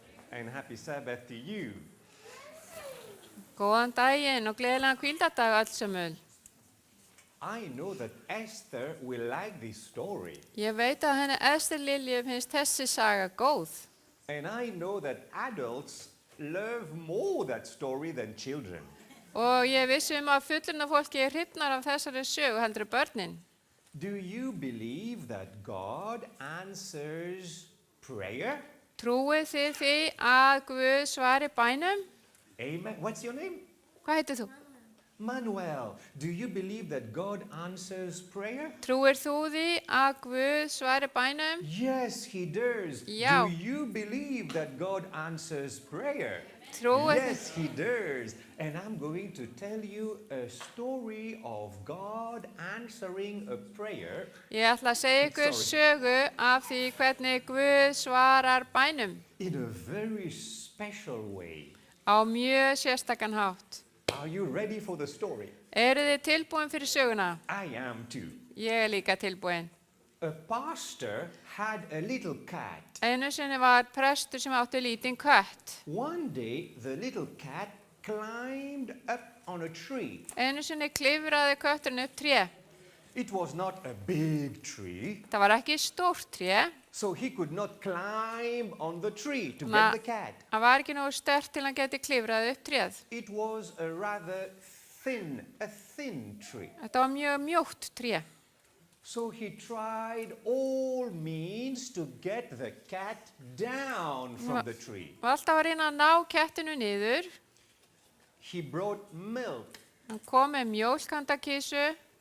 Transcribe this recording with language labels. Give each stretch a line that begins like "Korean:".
English: And happy Sabbath to you.
Icelandic: Góðan daginn og gleðilegan hvíldardag öll sömul.
English: I know that Esther will like this story.
Icelandic: Ég veit að henni Ester Lilju finnst þessi saga góð.
English: And I know that adults love more that story than children.
Icelandic: Og ég vissi að fullorðna fólki hrifnar af þessari sögu heldur en börnin.
English: Do you believe that God answers prayer?
Icelandic: Trúið þið því að Guð svari bænum?
English: Amen. What's your name?
Icelandic: Hvað heitir þú?
English: Manuel, do you believe that God answers prayer?
Icelandic: Trúir þú því að Guð svari bænum?
English: Yes, he does.
Icelandic: Já.
English: Do you believe that God answers prayer?
Icelandic: Trúir
English: Yes, he does. And I'm going to tell you a story of God answering a prayer
Icelandic: Ég ætla að segja ykkur sögu af því hvernig Guð svarar bænum
English: in a very special way.
Icelandic: á mjög sérstakan hátt.
English: Are you ready for the story?
Icelandic: Eru þið tilbúin fyrir söguna?
English: I am too.
Icelandic: Ég er líka tilbúin.
English: A pastor had a little cat.
Icelandic: Einu sinni var prestur sem átti lítinn kött.
English: One day, the little cat climbed up on a tree.
Icelandic: Einu sinni klifraði kötturinn upp tré.
English: It was not a big tree,
Icelandic: Það var ekki stórt tré.
English: so he could not climb on the tree to Ma- get the cat.
Icelandic: Það var ekki nógu sterkt til hann geti klifrað upp tréð.
English: It was a rather thin tree.
Icelandic: Þetta var mjög mjótt tré.
English: So he tried all means to get the cat down from the tree.
Icelandic: Og alltaf var reyna að ná kettinu niður.
English: He brought milk.
Icelandic: Hann kom með mjólkandakísu.